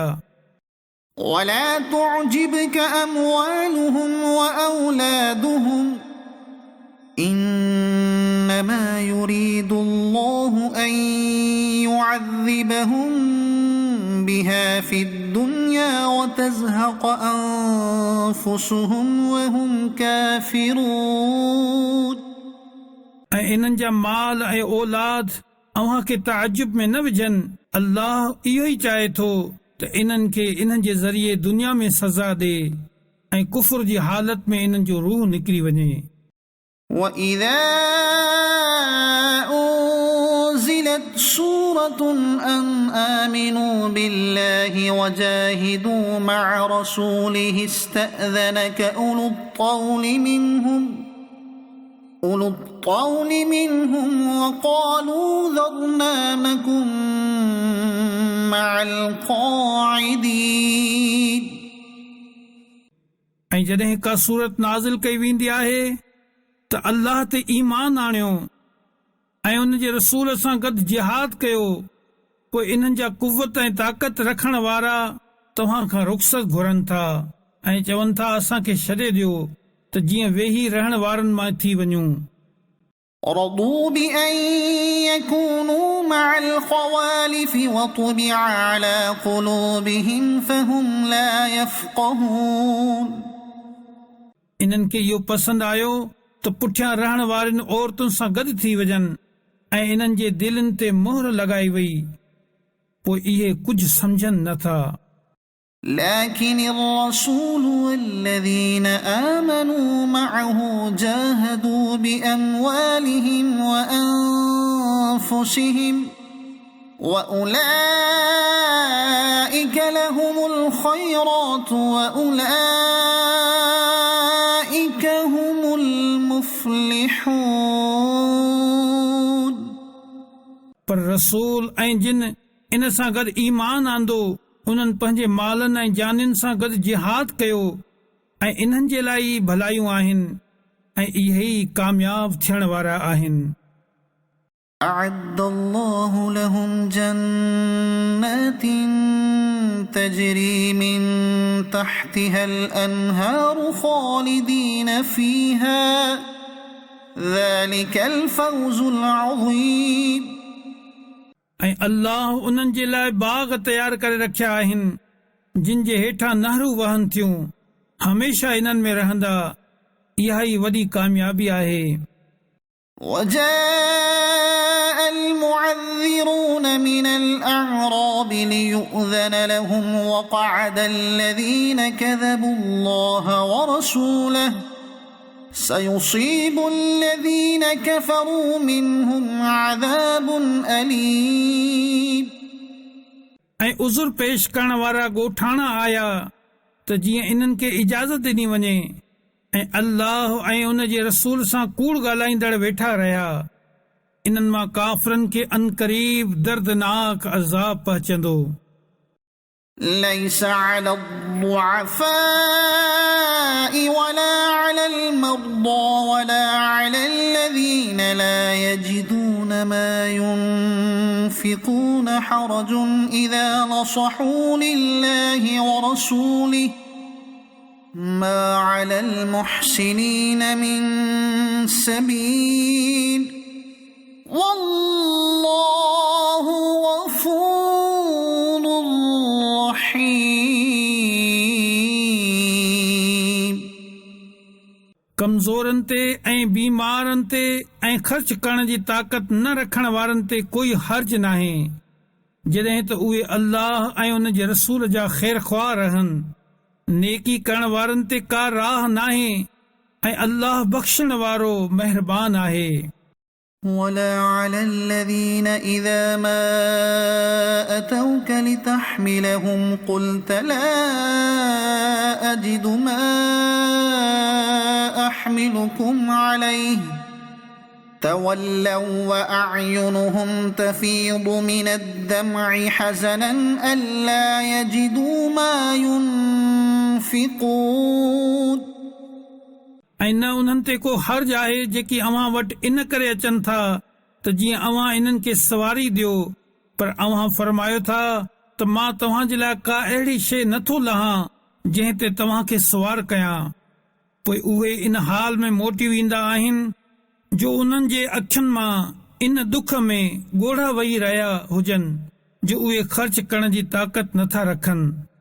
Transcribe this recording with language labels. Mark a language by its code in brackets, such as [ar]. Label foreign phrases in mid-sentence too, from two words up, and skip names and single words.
[ar] ولا تعجبك أموالهم وأولادهم إنما يريد الله أن يعذبهم بها في الدنيا وتزهق أنفسهم وهم كافرون [sd] ऐं इन्हनि जा माल ऐं औलाद अव्हां खे ताजुब में न विझनि। अल्लाह इहो ई चाहे थो त इन्हनि खे इन्हनि जे ज़रिए दुनिया में सज़ा ॾे ऐं कुफुर जी हालत में इन्हनि जो रूह निकिरी वञे। [ar] وَإِذَا أُنزِلَتْ سُورَةٌ أَنْ آمِنُوا بِاللَّهِ وَجَاهِدُوا مَعَ رَسُولِهِ اسْتَأْذَنَكَ أولو الطول منهم وقالوا ذرنا نكن مع القاعدين [sd] ऐं जॾहिं का सूरत नाज़िल कई वेंदी आहे त अल्लाह ते ईमान आणियो ऐं उन जे रसूल सां गॾु जिहाद कयो, पोइ इन्हनि जा कुवत ऐं ताक़त रखण वारा तव्हां खां रुख़सत घुरनि था ऐं चवनि था असांखे छॾे ॾियो त जीअं वेही रहण वारनि मां थी वञूं। [ar] رضوا بأن يكونوا مع الخوالف وطبع على قلوبهم فهم لا يفقهون [sd] इन्हनि खे इहो पसंदि आयो त पुठियां रहण वारनि औरतुनि सां गॾु थी वञनि ऐं इन्हनि जे दिलनि ते मोहर लॻाई वई, पोइ इहे कुझु सम्झनि नथा। [ar] لكن الرسول والذين آمنوا معه جاهدوا بأموالهم وأنفسهم وأولئك لهم الخيرات وأولئك هم المفلحون [sd] पर रसूल ऐं जिन इन सां गॾु ईमान आंदो उन्हनि पंहिंजे मालनि ऐं जानियुनि सां गॾु जिहाद कयो ऐं इन्हनि जे लाइ भलायूं आहिनि ऐं इहे ई कामयाब थियण वारा आहिनि। [ar] أعد الله لهم جنات تجري من تحتها الأنهار خالدين فيها ذلك الفوز العظيم [sd] ऐं अल्लाह उन्हनि जे लाइ बाग़ तयार करे रखिया आहिनि जिन जे हेठां नहरूं वहनि थियूं, हमेशा इन्हनि में रहंदा, इहा ई वॾी कामयाबी आहे। [ar] وجاء المعذرون من الأعراب ليؤذن لهم وقعد الذين كذبوا الله ورسوله سيصيب الذين كفروا منهم عذاب أليم [sd] ऐं उज़ुर पेश करण वारा ॻोठाणा आया त जीअं इन्हनि खे इजाज़त ॾिनी वञे ऐं अल्लाह ऐं उन जे रसूल सां कूड़ ॻाल्हाईंदड़ वेठा रहिया। इन्हनि मां काफ़िरनि खे अनक़रीब दर्दनाक अज़ाब पहुचंदो। [ar] ليس على الضعفاء ولا على المرضى ولا على الذين لا يجدون ما ينفقون حرج إذا نصحوا لله ورسوله ما على المحسنين من سبيل والله غفور رحيم [sd] कमज़ोरनि ते ऐं बीमारनि ते ऐं ख़र्च करण जी ताक़त न रखण वारनि ते कोई हर्ज नाहे जॾहिं त उहे अल्लाह ऐं उन जे रसूल जा ख़ैरख़्वाह रहनि। नेकी करण वारनि ते का राह नाहे ऐं अल्लाह बख़्शण वारो महिरबान आहे। [ar] ولا على الذين إذا ما أتوك لتحملهم قلت لا أجد ما أحملكم عليه تولوا وأعينهم تفيض من الدمع حزنا ألا يجدوا ما ينفقون [sd] ऐं न उन्हनि ते को हर्ज आहे जेकी अव्हां वटि इन करे अचनि था त जीअं अव्हां इन्हनि खे सवारी ॾियो, पर अव्हां फरमायो था त मां तव्हां जे लाइ का अहिड़ी शइ नथो लहां जंहिं ते तव्हां खे सवार कयां। पोइ उहे इन हाल में मोटी वेंदा आहिनि जो उन्हनि जे अखियुनि मां इन दुख में ॻोढ़ा वेही रहिया हुजनि जो उहे ख़र्च करण जी ताक़त नथा रखनि।